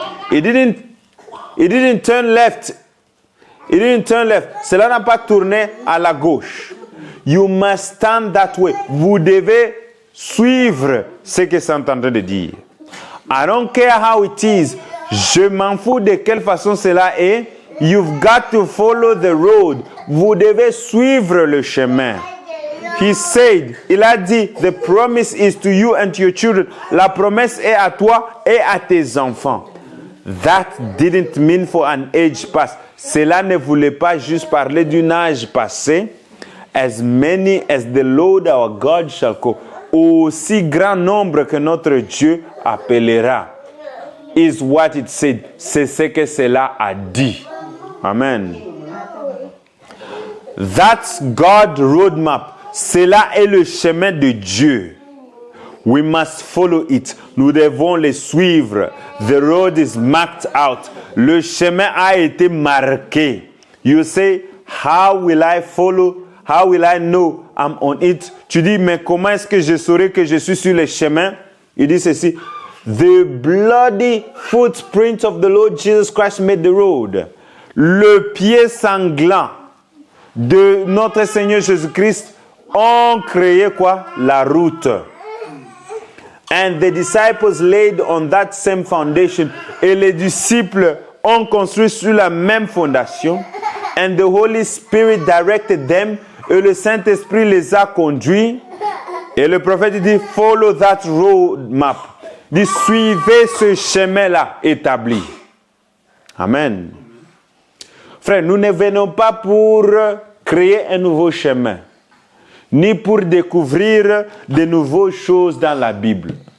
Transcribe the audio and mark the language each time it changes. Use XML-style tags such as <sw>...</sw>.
<en>He didn't turn left. He didn't turn left.</en> <fr>Cela n'a pas tourné à la gauche.</fr> <en>You must stand that way.</en> <fr>Vous devez suivre ce que c'est en train de dire.</fr> <en>I don't care how it is.</en> <fr>Je m'en fous de quelle façon cela est.</fr> <en>You've got to follow the road.</en> <fr>Vous devez suivre le chemin.</fr> <en>He said,</en> <fr>il a dit,</fr> <en>the promise is to you and to your children.</en> <fr>La promesse est à toi et à tes enfants.</fr> <en>That didn't mean for an age past.</en> <fr>Cela ne voulait pas juste parler d'un âge passé.</fr> <en>As many as the Lord our God shall call.</en> <fr>Aussi grand nombre que notre Dieu appellera.</fr> <en>Is what it said.</en> <fr>C'est ce que cela a dit. Amen.</fr> <en>That's God's roadmap.</en> <fr>Cela est le chemin de Dieu.</fr> <en>We must follow it.</en> <fr>Nous devons le suivre.</fr> <en>The road is marked out.</en> <fr>Le chemin a été marqué.</fr> <en>You say, how will I follow? How will I know I'm on it?</en> <fr>Tu dis, mais comment est-ce que je saurai que je suis sur le chemin? Il dit ceci.</fr> <en>The bloody footprint of the Lord Jesus Christ made the road.</en> <fr>Le pied sanglant de notre Seigneur Jésus-Christ ont créé quoi? La route.</fr> <en>And the disciples laid on that same foundation.</en> <fr>Et les disciples ont construit sur la même fondation.</fr> <en>And the Holy Spirit directed them.</en> <fr>Et le Saint-Esprit les a conduits. Et le prophète dit,</fr> <en>follow that road map.</en> <fr>Dit, suivez ce chemin-là établi. Amen. Frère, nous ne venons pas pour créer un nouveau chemin, ni pour découvrir de nouvelles choses dans la Bible.</fr>